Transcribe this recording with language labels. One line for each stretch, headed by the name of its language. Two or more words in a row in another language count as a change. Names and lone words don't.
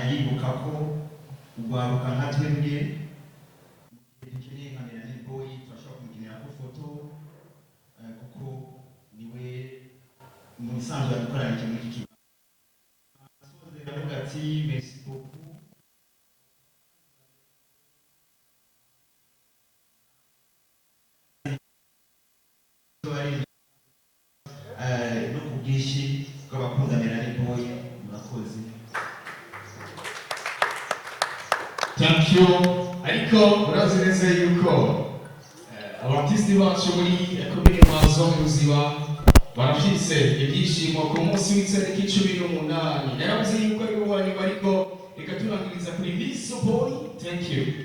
Rundi: yibuka ko urwaruka nka twebwe dukeneye nka Melanin Boy turashobora kumukinira ko foto kuko niwe mu bisanzwe yadukoranye ikintu muri iki kibanza aravuga ati
French: merci beaucoup
Rundi: no ku bwinshi bw'abakunda Melanin Boy murakoze.
English: Thank you.
Rundi: Ariko urazi neza yuko abartisti bacu muri komine Mwazo mu Ruziba barafise ibyishimo ku munsi w'itariki 18 naravuze yuko ari uwanyu bariko reka turangiriza kuri Miss Boy.
English: Thank you.